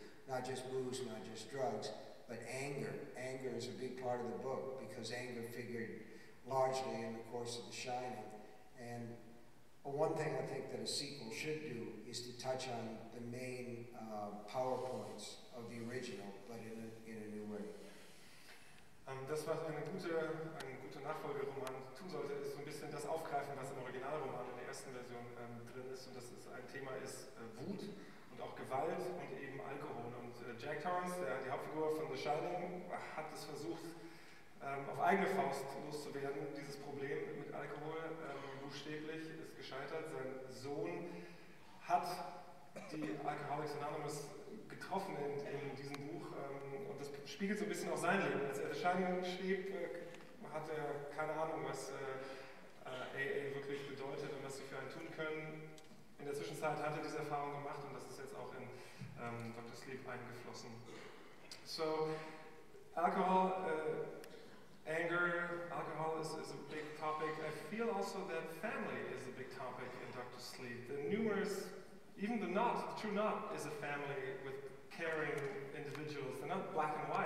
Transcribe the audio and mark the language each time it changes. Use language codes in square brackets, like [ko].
[en] Not just booze, not just drugs, but anger. Anger is a big part of the book because anger figured largely in the course of The Shining. And one thing I think that a sequel should do is to touch on the main PowerPoints of the original, but in a new way. [de] Das, was ein guter Nachfolgeroman tun sollte, ist so ein bisschen das aufgreifen, was im Originalroman in der ersten Version drin ist. Und das ist ein Thema ist Wut und auch Gewalt und eben Alkohol. Und Jack Torrance, die Hauptfigur von The Shining, hat es versucht, auf eigene Faust loszuwerden, dieses Problem mit Alkohol. Buchstäblich ist gescheitert. Sein Sohn hat die Alcoholics Anonymous getroffen in diesem Buch und das spiegelt so ein bisschen auch sein Leben. Als er The Shining schrieb, hat er keine Ahnung, was AA wirklich bedeutet und was sie für einen tun können. In der Zwischenzeit hat er diese Erfahrung gemacht und das ist jetzt auch in Dr. Sleep eingeflossen. [en] So, alcohol, anger, alcohol is a big topic. I feel also that family is a big topic in Dr. Sleep. The numerous even the true knot is a family with caring individuals. They're not black and white.